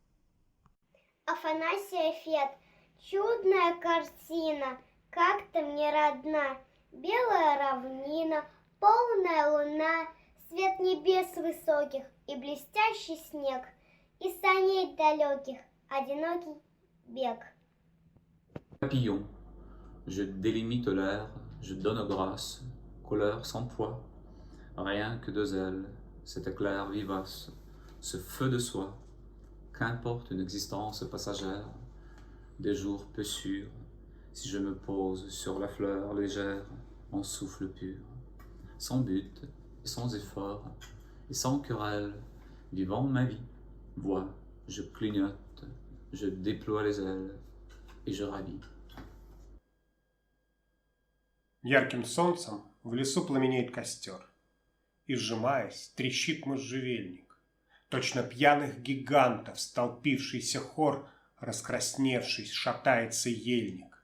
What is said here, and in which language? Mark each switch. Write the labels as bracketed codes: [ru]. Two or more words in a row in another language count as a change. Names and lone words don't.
[ru] Афанасий Фет, чудная картина, как-то мне родна. Белая равнина, полная луна, свет небес высоких и блестящий снег, и саней далеких одинокий бег. [fr] Papillon, je délimite l'air, je donne grâce, couleur sans poids, rien que deux ailes, cet éclair vivace, ce feu de soi, qu'importe une existence passagère, des jours peu sûrs, si je me pose sur la fleur légère, en souffle pur, sans but et sans effort, et sans querelle, vivant ma vie, vois, je clignote, je déploie les ailes, et je ravis. [ru] Ярким солнцем в лесу пламенеет костер, и, сжимаясь, трещит можжевельник. Точно пьяных гигантов столпившийся хор, раскрасневшись, шатается ельник.